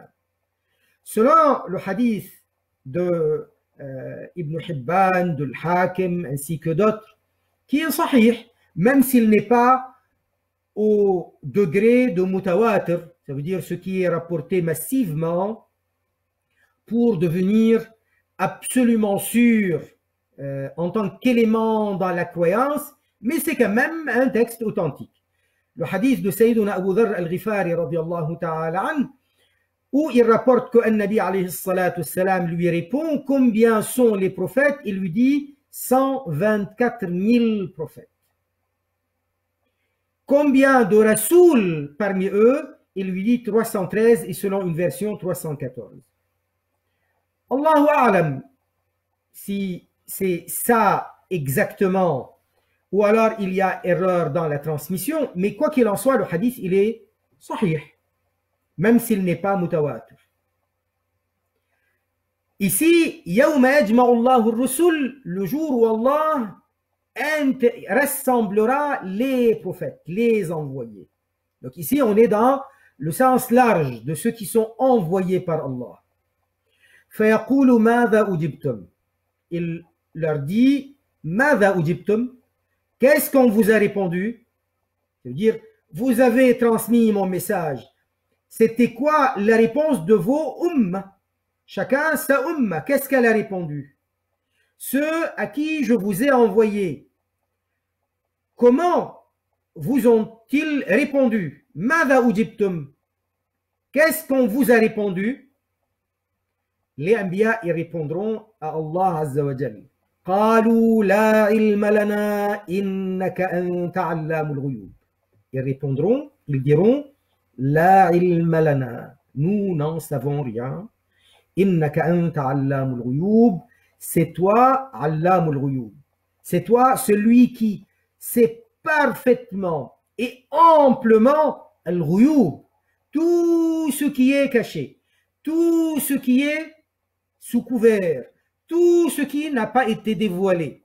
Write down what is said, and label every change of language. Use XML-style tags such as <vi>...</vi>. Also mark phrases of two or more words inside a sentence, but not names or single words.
<fr>Selon le hadith de Ibn Hibban, de l'Hakim, ainsi que d'autres, qui est sahih, même s'il n'est pas au degré de mutawatir, ça veut dire ce qui est rapporté massivement pour devenir absolument sûr en tant qu'élément dans la croyance, mais c'est quand même un texte authentique. Le hadith de Sayyiduna Abu Dharr al-Ghifari</fr> <ar>رضي الله تعالى عن,</ar> <fr>où il rapporte qu'un Nabi</fr> <ar>عليه الصلاة السلام</ar> <fr>lui répond combien sont les prophètes, il lui dit 124 000 prophètes. Combien de Rasoul parmi eux, il lui dit 313 et selon une version 314.</fr> <ar>الله أعلم</ar> <fr>si c'est ça exactement ou alors il y a erreur dans la transmission, mais quoi qu'il en soit, le hadith il est sahih, même s'il n'est pas mutawatir. Ici,</fr> <ar>يوم يجمع الله الرسل,</ar> <fr>le jour où Allah rassemblera les prophètes, les envoyés. Donc ici, on est dans le sens large de ceux qui sont envoyés par Allah.</fr> <ar>فَيَقُولُ مَاذَا أُجِبْتُمْ.</ar> <fr>Il leur dit,</fr> <ar>مَاذَا أُجِبْتُمْ.</ar> <fr>Qu'est-ce qu'on vous a répondu? Ça veut dire, vous avez transmis mon message. C'était quoi la réponse de vos umma? Chacun sa umma. Qu'est-ce qu'elle a répondu? Ceux à qui je vous ai envoyé, comment vous ont-ils répondu?</fr> <ar>ماذا أجبتم.</ar> <fr>Qu'est-ce qu'on vous a répondu? Les Anbiya y répondront à Allah</fr> <ar>عز وجل. قالوا لا علم لنا إنك أنت علام الغيوب.</ar> <fr>Ils répondront, ils diront</fr> <ar>لا علم لنا.</ar> <fr>Nous n'en savons rien.</fr> <ar>إنك أنت علام الغيوب.</ar> <fr>C'est toi,</fr> <ar>علام الغيوب.</ar> <fr>C'est toi, celui qui sait parfaitement et amplement al-ghuyub. Tout ce qui est caché, tout ce qui est sous couvert, tout ce qui n'a pas été dévoilé.</fr>